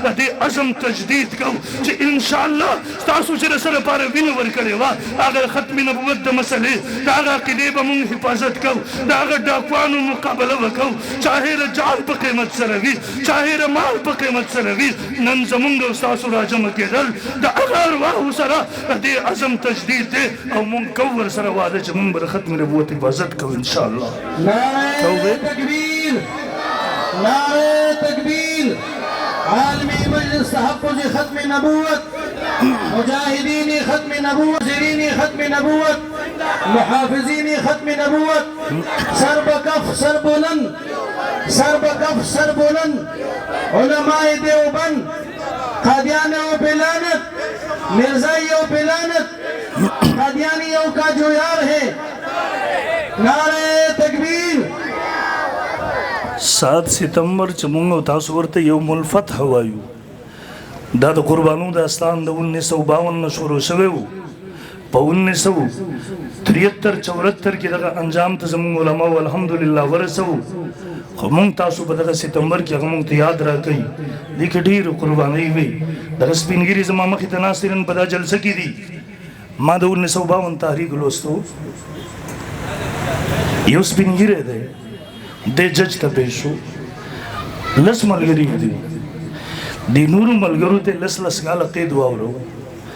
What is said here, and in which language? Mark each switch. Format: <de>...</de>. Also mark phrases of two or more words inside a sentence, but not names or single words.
<ps>دې عزم تجدید کوو چې انشاءالله تاسو چې د سره لپاره وینه ورکړې وه هغه ختم نبوت د مسلې د هغه عقیدې به موږ حفاظت کوو د هغه ډاکوانو مقابله به کوو چاهې د جان په قیمت سره وي چاهې د مال په قیمت سره وي نن زمونږ او ستاسو راجمع کېدل د هغه ارواحو سره د دې عزم تجدید دی او موږ کوو ورسره وعده چې موږ به د ختم نبوت حفاظت کوو انشاءالله</ps> <ur>نعرہ تکبیر نعرہ تکبیر عالمی مجلس تحفظ ختم نبوت مجاہدین ختم نبوت زرین ختم نبوت محافظین ختم نبوت سر بکف سر بلند سر بکف سر بلند علماء دیوبند قادیانیوں پہ لعنت مرزائیوں پہ لعنت قادیانیوں کا جو یار ہے نعرہ تکبیر</ur> <ps>7 ستمبر چې موږ او تاسو ورته</ps> <ar>یوم الفتح</ar> <ps>وایو دا د قربانو داستان د 1952 نه شروع شوی و په 1973-74 کې دغه انجام ته زموږ علماو الحمدلله ورسو خو موږ تاسو په دغه ستمبر کې هغه موږ ته یاد راکړئ دې کې ډېرې قربانۍ وي دغه سپینګیري زما مخې ته ناست دي نن په دا جلسه کې دي ما د 1952 تحریک لوستو یو سپینګیری دی د جج ته پیش شو لس ملګري دي د نورو ملګرو ته لس کاله قید واورو</ps>